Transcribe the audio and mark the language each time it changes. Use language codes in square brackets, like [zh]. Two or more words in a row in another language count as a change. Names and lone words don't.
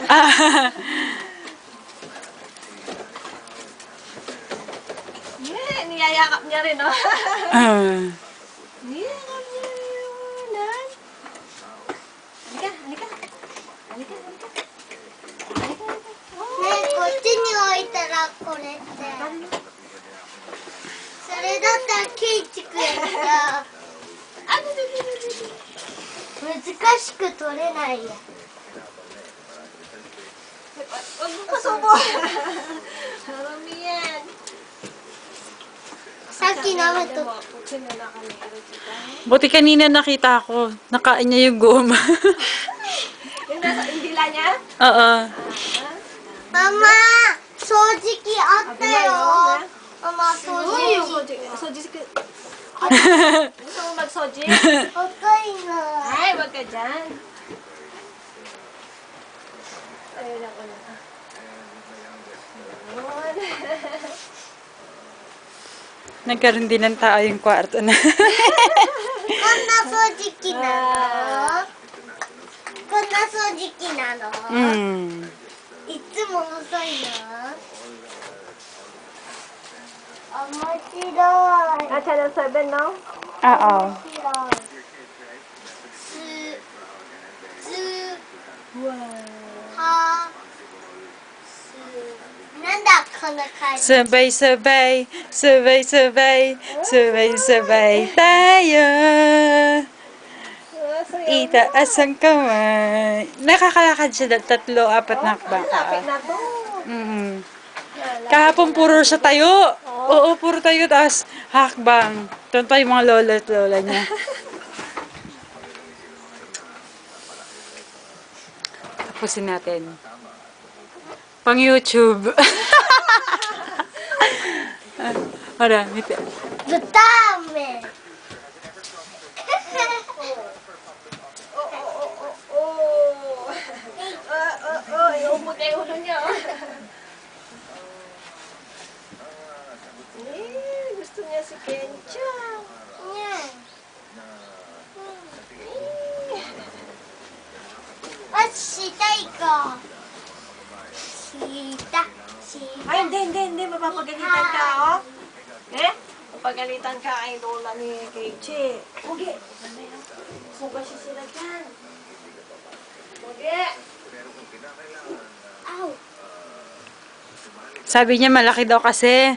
[tl] Yeah, niyayakap niya rin oh. Niyayakap niya rin yung unan. Halika, halika. Halika, halika. Halika, halika. [ja] ねえ、こっちに置いたらこれって。それだったらケイチくんが難しく取れないや。 [tl] Huwag mo pasubo. Marami yan. [ja] さっき舐めと。 [tl] Buti kanina nakita ko. Nakain niya yung goma. Yung nasa indila niya? Oo. [ja] ママ、掃除機あったよ。ママ、掃除機。 [tl] Soji. Gusto mo mag-soji? [ja] 赤いな。 [tl] Ay, wag ka dyan. Ayun ako na. Nagkaroon din ng tao yung kwarto na. [ja] こんな掃除機なの。こんな掃除機なの。 Mm. いつも遅いの。面白い。 [tl] Channel 7, no? Oo. [ja] なんだこの感じ。 [tl] Sabay-sabay, sabay-sabay, sabay-sabay tayo. Itaas ang kamay. Nakakalakad siya 3-4 na hakbang. Lapit na to. Mm. Kahapon puro siya tayo. Oo, puro tayo. Tapos hakbang. Doon pa yung mga lola at lola niya. Tapusin natin. Pang YouTube. [ja] ほら、見て. ブターメン。 [tl] Iumot na yung ulo niya. Gusto niya si Kencha. [ja] あ、したいか。した。 [tl] Ay, hindi. Mapapagalitan ka, oh. Eh? Mapagalitan ka kay Lola ni Keichi. Ugi. Suga siya sila dyan. Ugi. Ow. Sabi niya malaki daw kasi.